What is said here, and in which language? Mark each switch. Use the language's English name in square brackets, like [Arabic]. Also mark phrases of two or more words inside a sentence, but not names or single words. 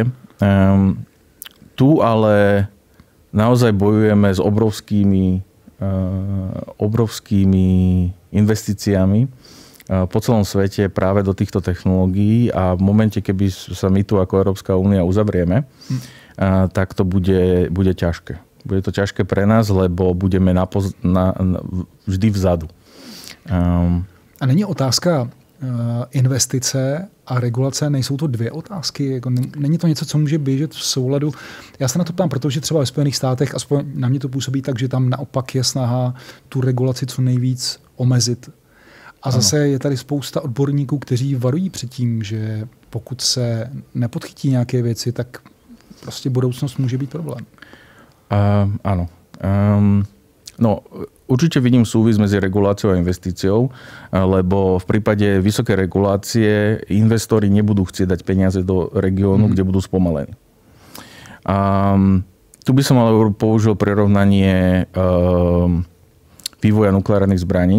[Slovak] Tu ale naozaj bojujeme s obrovskými investíciami po celom svete práve do týchto technológií a v momente, keby sa my tu ako Európska únia uzavrieme, tak to bude ťažké. Bude to ťažké pre nás, lebo budeme vždy vzadu. [Czech] A není otázka investice a regulace, nejsou to dvě otázky? Jako není to něco, co může běžet v souladu? Já se na to ptám, protože třeba ve Spojených státech, aspoň na mě to působí tak, že tam naopak je snaha tu regulaci co nejvíc omezit. A zase je tady spousta odborníků, kteří varují před tím, že pokud se nepodchytí nějaké věci, tak prostě budoucnost může být problém. [Slovak] Áno. No, určite vidím súvis medzi reguláciou a investíciou, lebo v prípade vysokej regulácie investori nebudú chcieť dať peniaze do regiónu, kde budú spomalení. Tu by som ale použil prirovnanie vývoja nukleárnych zbraní.